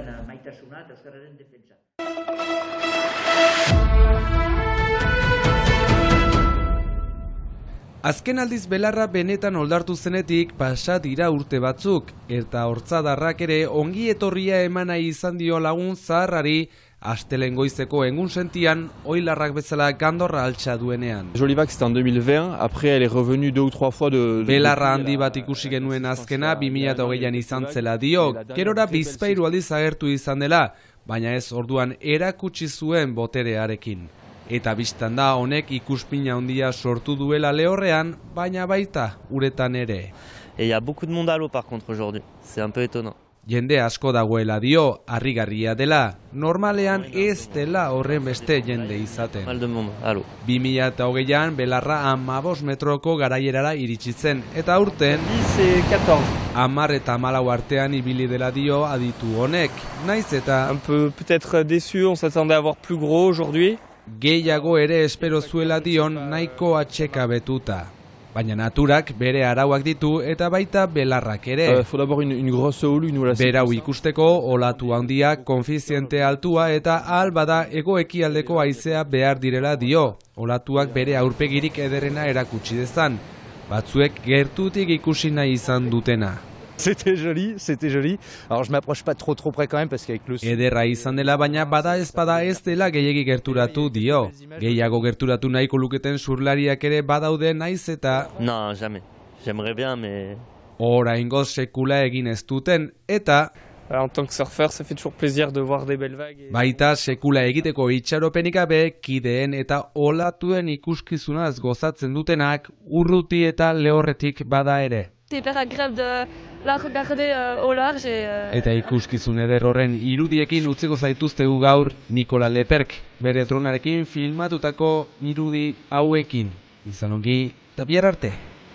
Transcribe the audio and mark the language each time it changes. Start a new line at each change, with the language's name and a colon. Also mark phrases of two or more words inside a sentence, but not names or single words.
Basque: Azken aldiz belarra benetan oldartu zenetik pasa dira urte batzuk, eta hortzadarrak ere ongi etorria eman nahi izan dio lagun zaharrari astelen goizeko egun sentian oilarrak bezala gandorra altxa duenean.
French: Jolivac c'était en 2020, après elle est revenue 2 ou 3 fois de
Basque: belarra handi bat ikusi genuen azkena 2020an izan zela dio, gerora bizpahiru aldiz agertu izan dela, baina ez orduan erakutsi zuen boterearekin. Eta bistan da honek ikuspina handia sortu duela Lehorrean, baina baita uretan ere.
French: Et il y a beaucoup de monde à l'eau par contre aujourd'hui, c'est un peu étonnant.
Basque: Jende asko dagoela dio, harrigarria dela, normalean ez dela horren beste jende izaten. 2020an belarra 15 metroko garaierara iritsi zen, eta aurten 10 eta 14 artean ibili dela dio aditu honek, naiz eta
French: un peu peut-être déçu, on s'attendait à avoir plus gros aujourd'hui.
Basque: Gehiago ere espero zuela dion nahiko atxeka betuta. Baina naturak bere arauak ditu eta baita belarrak ere. Berau ikusteko olatu handia, konfiziente altua eta ahal bada hego-ekialdeko haizea behar direla dio. Olatuak bere aurpegirik ederrena erakutsi dezan. batzuek gertutik ikusi nahi izan dutena.
French: C'était joli. Alors je m'approche pas trop près quand même parce qu'avec le
Basque: Ederra izan dela, baina bada ez dela gehiegi gerturatu dio. Gehiago gerturatu nahiko luketen surlariak ere badaude naiz eta...
French: Non, jamais. J'aimerais bien, mais...
Basque: Oraingoz sekula egin ez duten eta...
French: En tant que surfeur, ça fait toujours plaisir de voir des belles vagues.
Basque: Baita sekula egiteko itxaropenik gabe, kideen eta olatuen ikuskizunaz gozatzen dutenak urruti eta lehorretik bada ere.
French: C'est hyper agréable de la regarder au large.
Basque: Eta ikuskizun eder horren irudiekin utziko zaituztegu gaur Nikola Leperk, bere dronarekin filmatutako irudi hauekin. Izan ongi, eta bihar arte.